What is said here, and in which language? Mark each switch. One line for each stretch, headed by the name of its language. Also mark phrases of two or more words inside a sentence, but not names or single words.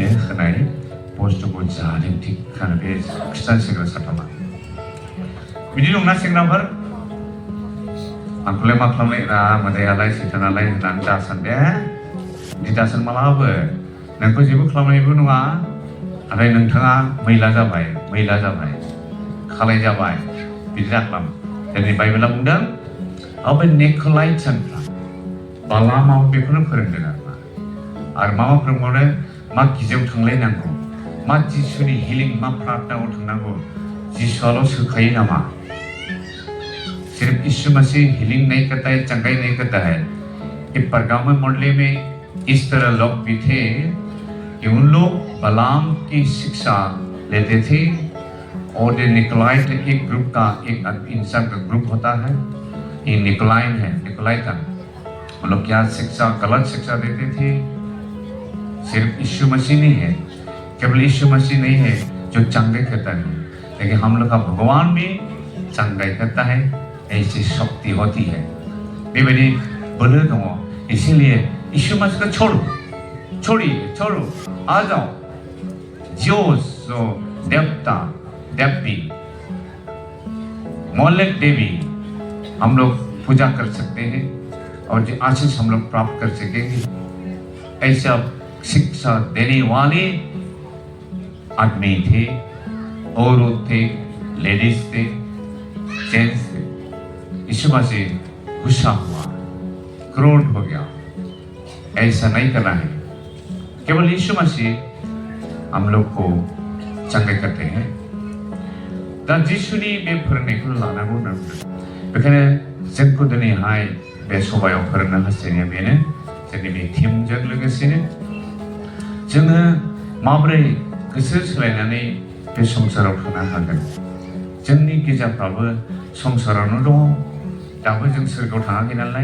Bodo: होनाय बुस्थुखौ जादों थिगखानो बे खृष्टान सेंग्रा साथामा बिदि दंना सेंग्राफोर आंखौलाय मा खालामनाय मोदायालाय सैतानालाय होननानै दासान दे बिदि दासान मालाबाबो नोंखौ जेबो खालामनायबो नङा नाथाय नोंथाङा मैला जाबाय खालाय जाबाय बिदि दाखालाम दिनै बाइबेला बुंदों बे निक'लाइट्सफ्रा बालामाव बेखौनो फोरोंदों आरो मा फोरोंबावदों मा गिर्जायाव थांलायनांगौ मा जिसुनि हिलिं मा प्रार्थनायाव थांनांगौ जिसुआल' सोखायो नामा
Hindi: सिर्फ यीशु मसीह हीलिंग नहीं करता है चंगाई नहीं करता है कि परगाम मंडली में इस तरह लोग भी थे कि उन लोग बलाम की शिक्षा लेते थे और ये निकोलाइट एक ग्रुप का एक इंसान का ग्रुप होता है ये निकोलाइटन वो लोग क्या शिक्षा गलत शिक्षा देते थे सिर्फ यीशु मसीह नहीं है केवल यीशु मसीह नहीं है जो चंगाई करता है लेकिन हम लोग का भगवान भी चंगाई करता है ऐसी शक्ति होती है
Bodo: बेबायदि बोलो दङ
Hindi: इसीलिए यीशु मसीह को छोड़ो आ जाओ जोस जो देवता देवी मोलेक देवी हम लोग पूजा कर सकते हैं और जो आशीष हम लोग प्राप्त कर सकेंगे ऐसा शिक्षा देने वाले आदमी थे औरत थे लेडीज थे जेंट्स थे यीशु मसीह गुस्सा हुआ क्रोध हो गया ऐसा नहीं करना है केवल यीशु मसीह हम लोग को चंगाई करते हैं
Bodo: दा जिसुनि बे फोरोंनायखौ लानांगौ होननानै बेखायनो जोंखौ दिनैहाय बे सभायाव फोरोंनो हास्थायनाया बेनो जोंनि बे टीमजों लोगोसेनो जोङो माबोरै गोसो सोलायनानै बे संसाराव थानो हागोन जोंनि गिर्जाफ्राबो संसारावनो दङ दाबो जों सोरगोआव थाङाखै नालाय